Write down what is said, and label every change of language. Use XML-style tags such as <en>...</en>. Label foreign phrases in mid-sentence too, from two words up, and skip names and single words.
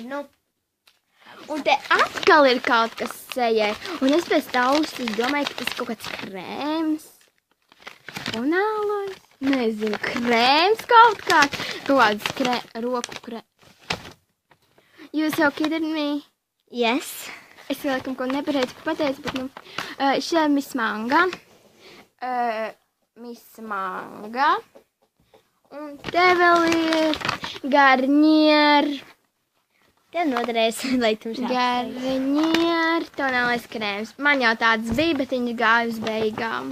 <lv>Un te atkal ir kaut kas sejai. Un es pēc taustas domāju, ka tas kaut kāds krēms. Tonālais. Nezinu, krēms kaut kāds. Kaut kāds roku krēms. Jūs jau</lv> <en>kidding me? Yes.</en> <lv>Es vēl laikam ko nepareizi pateicu, bet šī ir Miss Manga. Miss Manga. Un te vēl ir Garnier. Tev noderēs, lai tu Garnier tonālais krēms. Man jau tāds bija, bet viņi gāja uz beigām.</lv>